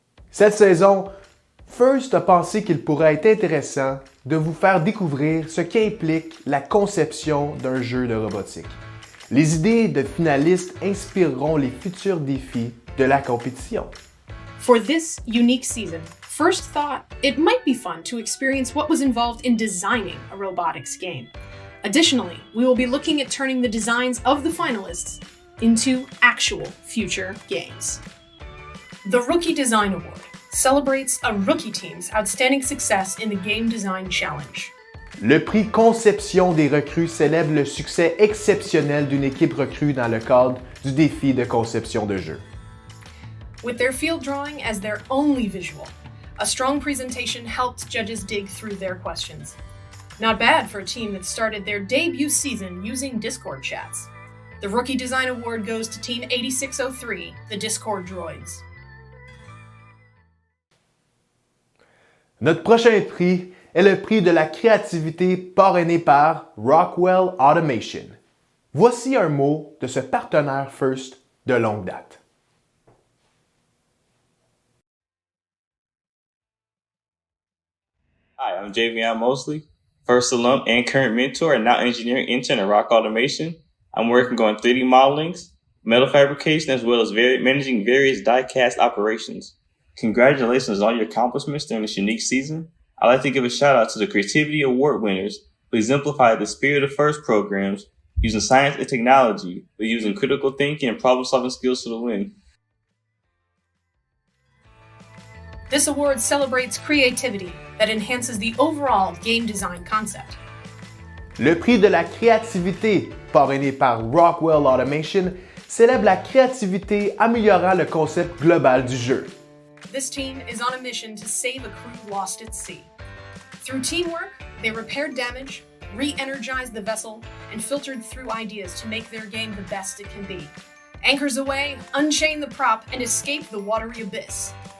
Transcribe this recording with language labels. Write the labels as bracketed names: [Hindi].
[French] Cette saison, FIRST a pensé qu'il pourrait être intéressant de vous faire découvrir ce qu'implique la conception d'un jeu de robotique. Les idées de finalistes inspireront les futurs défis de la compétition. [English] For this unique season, FIRST thought it might be fun to experience what was involved in designing a robotics game. Additionally, we will be looking at turning the designs of the finalists into actual future games. The Rookie Design Award celebrates a rookie team's outstanding success in the Game Design Challenge. [French] Le prix Conception des recrues célèbre le succès exceptionnel d'une équipe recrue dans le cadre du défi de conception de jeu. [English] With their field drawing as their only visual, a strong presentation helped judges dig through their questions. Not bad for a team that started their debut season using Discord chats. The Rookie Design Award goes to Team 8603, the Discord Droids. [French] Notre prochain prix est le prix de la créativité parrainé par Rockwell Automation. Voici un mot de ce partenaire FIRST de longue date. [English] Hi, I'm Javion Mosley, FIRST alum and current mentor and now engineering intern at Rock Automation. I'm working on 3D modelings, metal fabrication, as well as managing various die-cast operations. Congratulations on all your accomplishments during this unique season. I'd like to give a shout out to the Creativity Award winners who exemplify the spirit of FIRST programs using science and technology, but using critical thinking and problem-solving skills for the win. This award celebrates creativity that enhances the overall game design concept. [French] Le prix de la créativité, parrainé par Rockwell Automation, célèbre la créativité améliorant le concept global du jeu. [English] This team is on a mission to save a crew lost at sea. Through teamwork, they repaired damage, re-energized the vessel, and filtered through ideas to make their game the best it can be. Anchors away, unchain the prop, and escape the watery abyss.